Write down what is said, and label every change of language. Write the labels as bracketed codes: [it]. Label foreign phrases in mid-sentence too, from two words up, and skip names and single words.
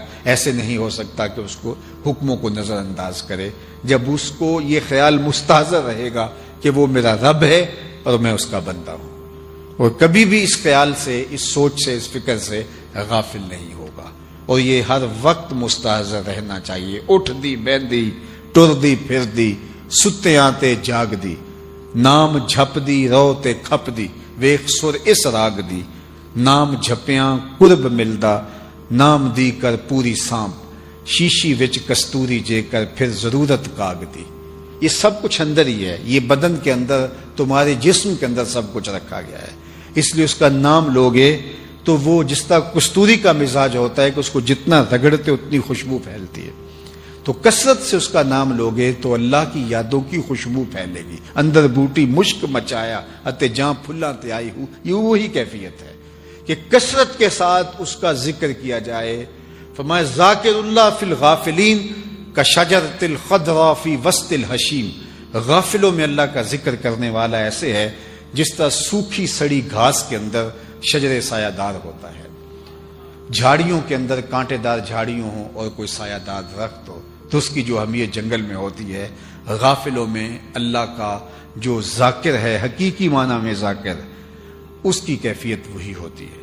[ur] ایسے نہیں ہو سکتا کہ اس کو حکموں کو نظر انداز کرے، جب اس کو یہ خیال مستحضر رہے گا کہ وہ میرا رب ہے اور میں اس کا بندہ ہوں، اور کبھی بھی اس خیال سے، اس سوچ سے، اس فکر سے غافل نہیں ہوگا، اور یہ ہر وقت مستحضر رہنا چاہیے۔ [pa] اٹھ دی بیندی ٹر دی پھر دی، ستیاں تے جاگ دی، نام جھپ دی رو تے کھپ دی، ویخ سر اس راگ دی، نام جھپیاں قرب ملدا، نام دی کر پوری سانپ، شیشی وچ کستوری جے کر پھر ضرورت کاگ دی۔ [ur] یہ سب کچھ اندر ہی ہے، یہ بدن کے اندر، تمہارے جسم کے اندر سب کچھ رکھا گیا ہے، اس لیے اس کا نام لوگے تو وہ جس طرح کستوری کا مزاج ہوتا ہے کہ اس کو جتنا رگڑتے اتنی خوشبو پھیلتی ہے، تو کثرت سے اس کا نام لوگے تو اللہ کی یادوں کی خوشبو پھیلے گی. [pa] اندر بوٹی مشک مچایا اتے جاں پھلاں تے آئی ہوں، [ur] یہ وہی کیفیت ہے کہ کثرت کے ساتھ اس کا ذکر کیا جائے. [ar] فرمایا ذاکر اللہ فی الغافلین کشجرۃ الخضراء فی وسط الحشیم. [ur] غافلوں میں اللہ کا ذکر کرنے والا ایسے ہے جس طرح سوکھی سڑی گھاس کے اندر شجر سایہ دار ہوتا ہے. جھاڑیوں کے اندر کانٹے دار جھاڑیوں ہوں اور کوئی سایہ دار درخت ہو تو اس کی جو اہمیت جنگل میں ہوتی ہے، غافلوں میں اللہ کا جو ذاکر ہے، حقیقی معنی میں ذاکر، اس کی کیفیت وہی ہوتی ہے.